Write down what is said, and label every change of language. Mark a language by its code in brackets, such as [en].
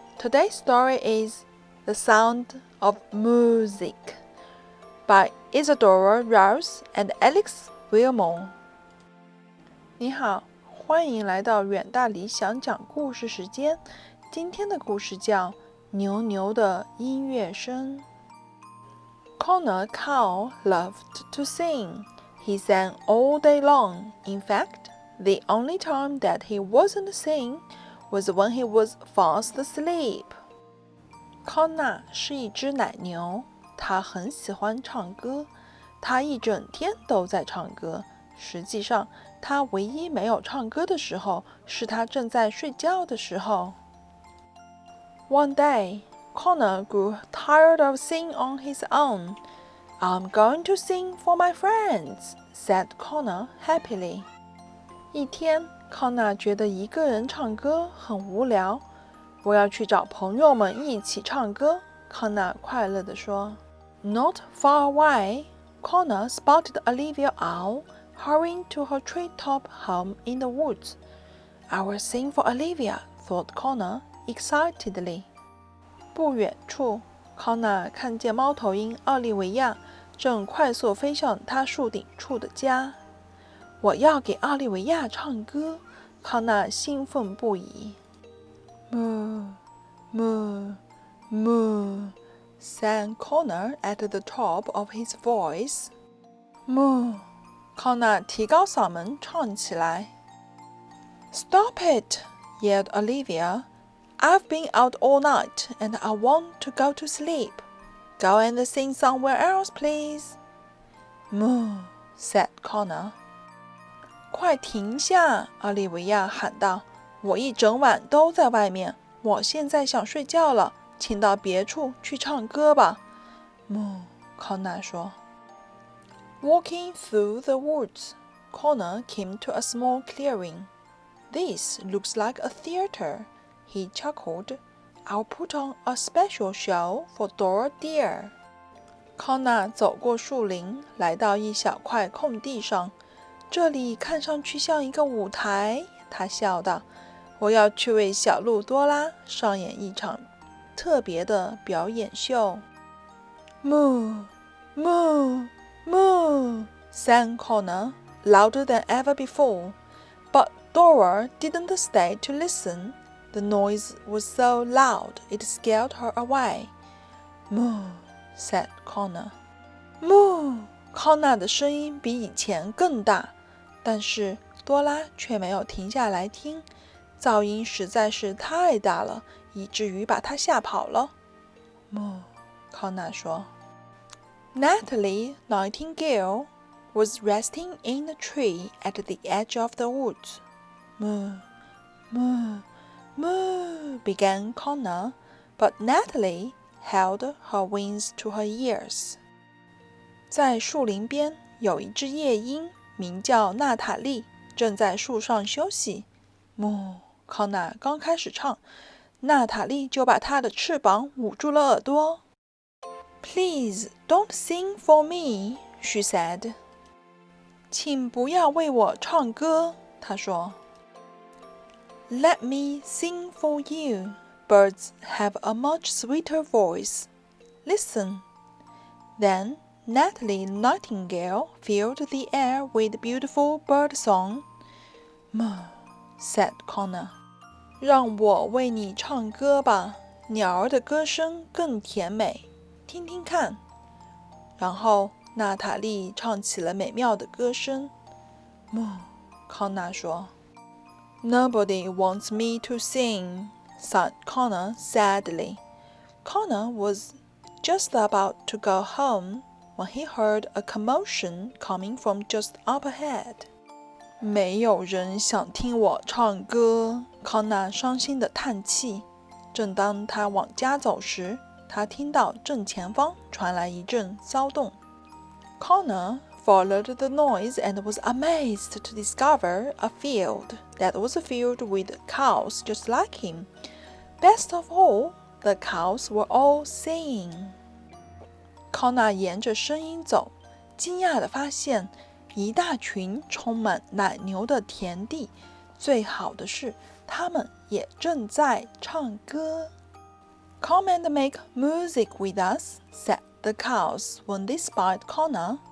[en] Today's story is The Sound of MOO-SIC by Isadora Rouse and Alex Willmore. [zh] 你好，欢迎来到远大理想讲故事时间。今天的故事叫牛牛的音乐声。 [en] Connor Cow loved to sing. He sang all day long. In fact,The only time that he wasn't singing was when he was fast asleep. [zh] 康纳是一只奶牛，他很喜欢唱歌，他一整天都在唱歌。实际上，他唯一没有唱歌的时候，是他正在睡觉的时候。 [en] One day, Connor grew tired of singing on his own. I'm going to sing for my friends, said Connor happily. [zh] 一天，康纳觉得一个人唱歌很无聊，我要去找朋友们一起唱歌。康纳快乐地说。 [en] Not far away, Connor spotted Olivia Owl hurrying to her treetop home in the woods. I will sing for Olivia, thought Connor excitedly. [zh] 不远处，康纳看见猫头鹰奥利维亚正快速飞向他树顶处的家。我要给奥利维亚唱歌，康纳兴奋不已。 [en] Moo, moo, moo, sang Connor at the top of his voice. [zh] Moo, 康纳提高嗓门唱起来。 [en] Stop it, yelled Olivia. I've been out all night and I want to go to sleep. Go and sing somewhere else, please. Moo, said Connor. [zh] 快停下！奥利维亚喊道：“我一整晚都在外面，我现在想睡觉了，请到别处去唱歌吧。” 康纳说。 [en] Walking through the woods, Connor came to a small clearing. This looks like a theater, he chuckled. I'll put on a special show for Dora dear. [zh] 康纳走过树林，来到一小块空地上。这里看上去像一个舞台，他笑道。我要去为小鹿多拉上演一场特别的表演秀。 [en] Moo, moo, moo, sang Connor, louder than ever before. But Dora didn't stay to listen. The noise was so loud it scared her away. Moo, said Connor. [zh] Moo, 康纳的声音比以前更大。但是多拉却没有停下来听，噪音实在是太大了，以至于把她吓跑了。康纳说。 [en] Natalie Nightingale was resting in a tree at the edge of the woods. Moo, moo, moo, began Connor, but Natalie held her wings to her ears. [zh] 在树林边有一只夜莺。名叫娜塔莉，正在树上休息。康纳刚开始唱，娜塔莉就把她的翅膀捂住了耳朵。 [en] Please don't sing for me, she said. [zh] 请不要为我唱歌，她说。 [en] Let me sing for you. Birds have a much sweeter voice. Listen. Then,Natalie Nightingale filled the air with beautiful bird song. Moo, said Connor. [zh] 让我为你唱歌吧，鸟儿的歌声更甜美，听听看。然后娜塔莉唱起了美妙的歌声。康纳说。 [en] Nobody wants me to sing, sighed Connor sadly. Connor was just about to go home.When he heard a commotion coming from just up ahead. [zh] 没有人想听我唱歌，康纳伤心地叹气。正当他往家走时，他听到正前方传来一阵骚动。 [en] Connor followed the noise and was amazed to discover a field that was filled with cows just like him. Best of all, the cows were all singing. [zh] 康纳沿着声音走，惊讶地发现一大群充满奶牛的田地最好的是，他们也正在唱歌。 [en] Come and make music with us, said the cows when they spied Connor.